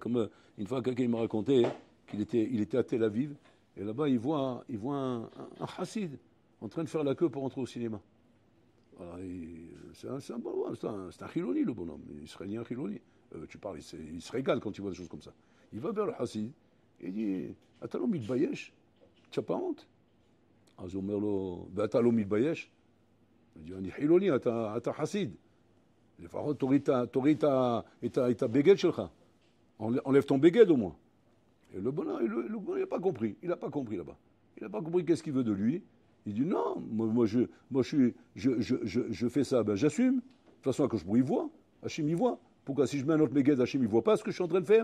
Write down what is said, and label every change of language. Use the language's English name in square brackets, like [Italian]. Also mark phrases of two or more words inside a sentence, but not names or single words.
[French] Comme une fois, quelqu'un m'a raconté qu'il était à Tel Aviv, et là-bas, il voit un chassid en train de faire la queue pour entrer au cinéma. Voilà, c'est un bonhomme, c'est un chiloni, le bonhomme. Israélien chiloni. Tu parles, il se régale quand il voit des choses comme ça. Il va vers le chassid et il dit Attends, mitbayesh, tu n'as pas honte? [Hebrew] אז הוא אומר לו, ואתה לא מתבייש? אני חילוני, אתה חסיד. לפחות תוריד את הבגד שלך. [French] Enlève ton beged au moins. Et le bonhomme, il n'a pas compris. Il n'a pas compris là-bas. Il n'a pas compris qu'est-ce qu'il veut de lui. Il dit non, moi je fais ça, ben j'assume. De toute façon, quand je il voit. Hachim, il voit. Pourquoi si je mets un autre beged, Hachim, il ne voit pas ce que je suis en train de faire?